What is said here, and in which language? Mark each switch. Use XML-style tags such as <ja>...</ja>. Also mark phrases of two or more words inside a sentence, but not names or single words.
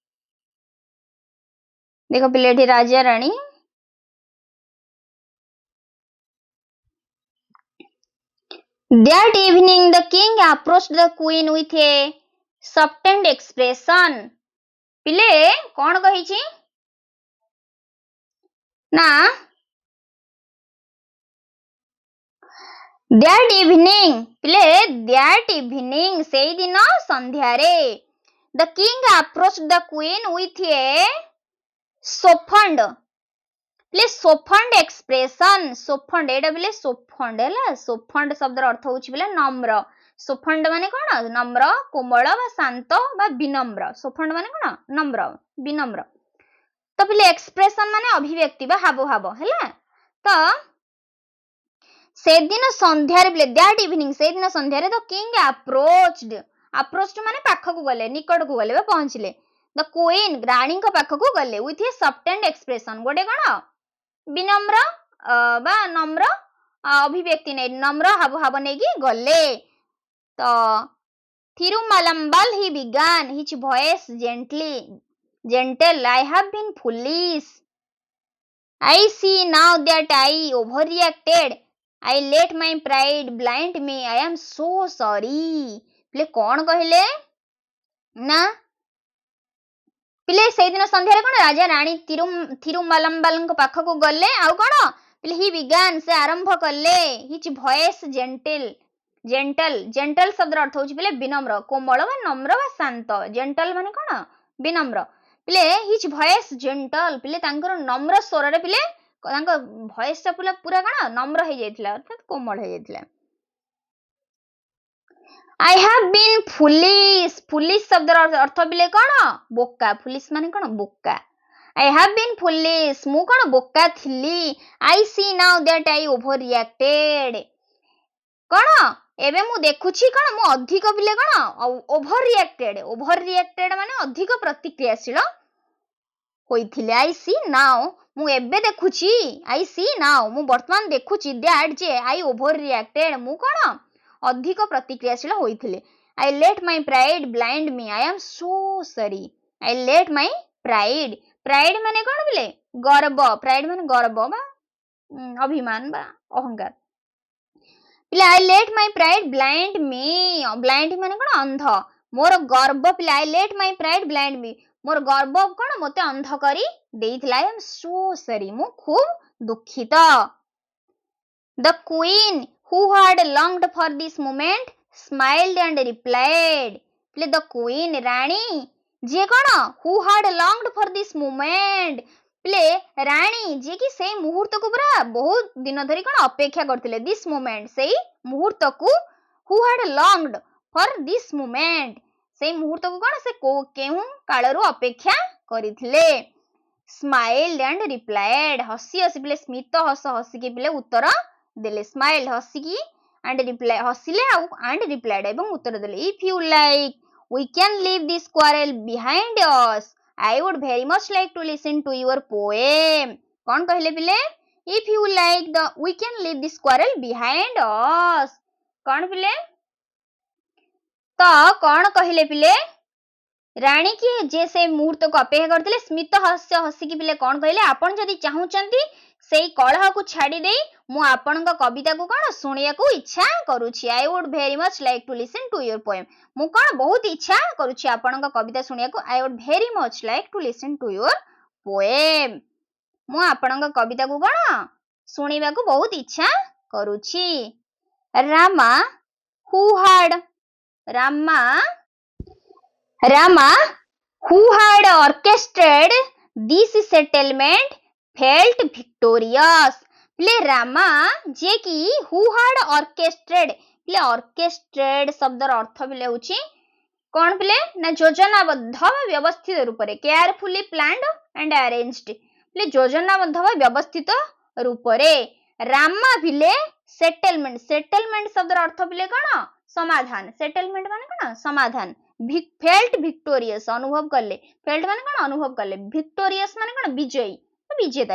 <or>ଦେଖ ପିଲେ ଏଠି ରାଜା ରାଣୀ</or> <en>That evening the king approached the queen with a softened expression</en> <or>ପିଲେ କଣ କହିଛି</or> <en>ନା that evening ପିଲେ that evening</en> <or>ସେଇଦିନ ସନ୍ଧ୍ୟାରେ</or> <en>the king approached the queen with a softened</en> <or>ପିଲେ</or> <en>softened expression</en> <or>softened ଏଇଟା ପିଲେ softened ହେଲା softened ଶବ୍ଦର ଅର୍ଥ ହେଉଛି ପିଲେ ନମ୍ର softened ମାନେ କଣ ନମ୍ର କୋମଳ ବା ଶାନ୍ତ ବା ବିନମ୍ର softened ମାନେ କଣ ନମ୍ର ବିନମ୍ର ତ ପିଲେ expression ମାନେ ଅଭିବ୍ୟକ୍ତି ବା ହାବଭାବ ହେଲା ତ ସେଦିନ ସନ୍ଧ୍ୟାରେ ପିଲେ</or> <en>that evening</en> <or>ସେଇଦିନ ସନ୍ଧ୍ୟାରେ</or> <en>the king approached</en> <or>ମାନେ ପାଖକୁ ଗଲେ ନିକଟକୁ ଗଲେ ବା ପହଞ୍ଚିଲେ</or> <en>the queen</en> <or>ରାଣୀଙ୍କ ପାଖକୁ ଗଲେ</or> <en>with a softened expression</en> <or>ଗୋଟେ କଣ ବିନମ୍ର ବା ନମ୍ର ଅଭିବ୍ୟକ୍ତି ନେଇ ନମ୍ର ହାବଭାବ ନେଇକି ଗଲେ ତ</or> <en>Thirumalammal he began his voice gentle I have been foolish I see now that I overreacted I let my pride blind me I am so sorry</en> <or>ପିଲେ କଣ କହିଲେ ନା ପିଲେ ସେଇଦିନ ସନ୍ଧ୍ୟାରେ କଣ ରାଜା ରାଣୀ ଥିରୁମାଲାମ୍ବାଲଙ୍କ ପାଖକୁ ଗଲେ ଆଉ କଣ ପିଲେ</or> <en>he began</en> <or>ସେ ଆରମ୍ଭ କଲେ</or> <en>his voice</en> <or>ଜେଣ୍ଟଲ ଶବ୍ଦର ଅର୍ଥ ହେଉଛି ପିଲେ ବିନମ୍ର କୋମଳ ବା ନମ୍ର ବା ଶାନ୍ତ ଜେଣ୍ଟଲ ମାନେ କଣ ବିନମ୍ର ପିଲେ</or> <en>his voice gentle</en> <or>ପିଲେ ତାଙ୍କର ନମ୍ର ସ୍ୱରରେ ପିଲେ ତାଙ୍କ ଭଏସ ଟା ପୁରା କଣ ନମ୍ର ହେଇଯାଇଥିଲା ଅର୍ଥାତ କୋମଳ ହେଇଯାଇଥିଲା</or> <en>I have been foolish</en> <or>ଶବ୍ଦର ଅର୍ଥ ବିଲେ କଣ ବୋକା foolish ମାନେ କଣ ବୋକା</or> <en>I have been foolish.</en> <or>ମୁଁ କଣ ବୋକା ଥିଲି.</or> <en>I see now that I overreacted.</en> <or>କଣ ଏବେ ମୁଁ ଦେଖୁଛି କଣ ମୁଁ ଅଧିକ ପିଲେ କଣ ଓଭର ମାନେ ଅଧିକ ପ୍ରତିକ୍ରିୟାଶୀଳ ହୋଇଥିଲେ.</or> <en>I see now</en> <or>ମୁଁ ଏବେ ଦେଖୁଛି.</or> <en>I see now</en> <or>ମୁଁ ବର୍ତ୍ତମାନ ଦେଖୁଛି that ଯେ</or> <en>I overreacted</en> <or>ମୁଁ କଣ ଅଧିକ ପ୍ରତିକ୍ରିୟାଶୀଳ ହୋଇଥିଲେ.</or> <en>I let my pride blind me. I am so sorry. I let my pride</en> <or>ମାନେ କଣ ପିଲେ ଗର୍ବ. pride ମାନେ ଗର୍ବ ବା ଅଭିମାନ ବା ଅହଙ୍କାର.</or> <en>ପିଲେ I let my pride blind me.</en> <or>blind ମାନେ କଣ ଅନ୍ଧ. ମୋର ଗର୍ବ ପିଲେ</or> <en>I let my pride blind me.</en> <or>ମୋର ଗର୍ବ କଣ ମୋତେ ଅନ୍ଧ କରି ଦେଇଥିଲା.</or> <en>I am so sorry.</en> <or>ମୁଁ ଖୁବ ଦୁଃଖିତ.</or> <en>The queen who had longed for this moment smiled and replied.</en> <or>ପିଲେ</or> <en>the queen</en> <or>ରାଣୀ ଯିଏ କଣ</or> <en>who had longed for this moment</en> <or>ପିଲେ ରାଣୀ ଯିଏ କି ସେଇ ମୁହୂର୍ତ୍ତକୁ ପୁରା ବହୁତ ଦିନ ଧରି କଣ ଅପେକ୍ଷା କରିଥିଲେ.</or> <en>this moment</en> <or>ସେଇ ମୁହୂର୍ତ୍ତକୁ</or> <en>who had longed for this moment</en> <or>ସେଇ ମୁହୂର୍ତ୍ତକୁ କଣ ସେ କେଉଁ କାଳରୁ ଅପେକ୍ଷା କରିଥିଲେ.</or> <en>smiled and replied</en> <or>ହସି ହସି ପିଲେ ସ୍ମିତ ହସିକି ପିଲେ ଉତ୍ତର ଦେଲେ. smiled ହସିକି</or> <en>and reply</en> <or>ହସିଲେ ଆଉ</or> <en>and replied</en> <or>ଏବଂ ଉତ୍ତର ଦେଲେ.</or> <en>if you like we can leave this quarrel behind us. I would very much like to listen to your poem.</en> <or>କଣ କହିଲେ ପିଲେ</or> <en>if you like we can leave this quarrel behind us.</en> <or>କଣ ପିଲେ ତ କଣ କହିଲେ ପିଲେ ରାଣୀ କି ଯେ ସେ ମୁହୂର୍ତ୍ତକୁ ଅପେକ୍ଷା କରିଥିଲେ ସ୍ମିତ ହସିକି ପିଲେ କଣ କହିଲେ ଆପଣ ଯଦି ଚାହୁଁଛନ୍ତି ସେଇ କଳହକୁ ଛାଡ଼ି ଦେଇ ମୁଁ ଆପଣଙ୍କ କବିତାକୁ କଣ ଶୁଣିବାକୁ ଇଚ୍ଛା କରୁଛି.</or> <en>I would very much like to listen to your poem.</en> <or>ମୁଁ କଣ ବହୁତ ଇଚ୍ଛା କରୁଛି ଆପଣଙ୍କ କବିତା ଶୁଣିବାକୁ.</or> <en>I would very much like to listen to your poem.</en> <or>ମୁଁ ଆପଣଙ୍କ କବିତାକୁ କଣ ଶୁଣିବାକୁ ବହୁତ ଇଚ୍ଛା କରୁଛି.</or> <en>Rama who had orchestrated this settlement felt victorious.</en> <or>ପିଲେ ରାମା ଯିଏ କି</or> <en>who had orchestrated</en> <or>ପିଲେ orchestrated ଶବ୍ଦର ଅର୍ଥ ପିଲେ ହେଉଛି କଣ ପିଲେ ନା ଯୋଜନାବଦ୍ଧ ବା ବ୍ୟବସ୍ଥିତ ରୂପରେ.</or> <en>carefully planned and arranged</en> <or>ପିଲେ ଯୋଜନାବଦ୍ଧ ବା ବ୍ୟବସ୍ଥିତ ରୂପରେ. ରାମା ପିଲେ ସେଟଲମେଣ୍ଟ ଶବ୍ଦର ଅର୍ଥ ପିଲେ କଣ ସମାଧାନ. ସେଟଲମେଣ୍ଟ ମାନେ କଣ ସମାଧାନ.</or> <en>felt victorious</en> <or>ଅନୁଭବ କଲେ. felt ମାନେ କଣ ଅନୁଭବ କଲେ. victorious ମାନେ କଣ ବିଜୟୀ ବିଜେତା.</or>